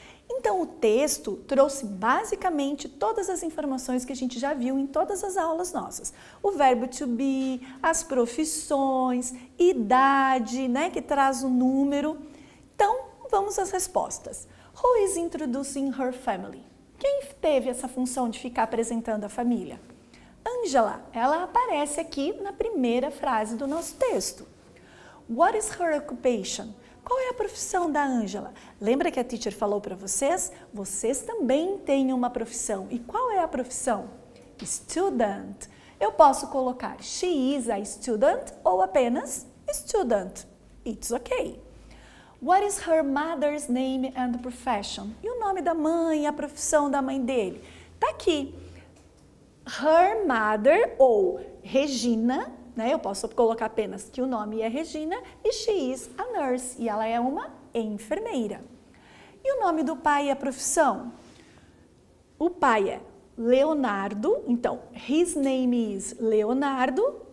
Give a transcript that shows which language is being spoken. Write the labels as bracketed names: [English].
[Portuguese] Então, o texto trouxe basicamente todas as informações que a gente já viu em todas as aulas nossas. O verbo to be, as profissões, idade, né, que traz o número. Então, vamos às respostas. [English] Who is introducing her family? [Portuguese] Quem teve essa função de ficar apresentando a família? Angela, ela aparece aqui na primeira frase do nosso texto. [English] What is her occupation? [Portuguese] Qual é a profissão da Angela? Lembra que a teacher falou para vocês? Vocês também têm uma profissão. E qual é a profissão? Student. Eu posso colocar [English] she is a student [Portuguese] ou apenas student. [English] It's okay. What is her mother's name and profession? [Portuguese] E o nome da mãe e a profissão da mãe dele? Tá aqui. [English] Her mother [Portuguese] ou Regina, né? Eu posso colocar apenas que o nome é Regina e [English] she is a nurse [Portuguese] e ela é uma enfermeira. E o nome do pai e a profissão? O pai é Leonardo, então [English] his name is Leonardo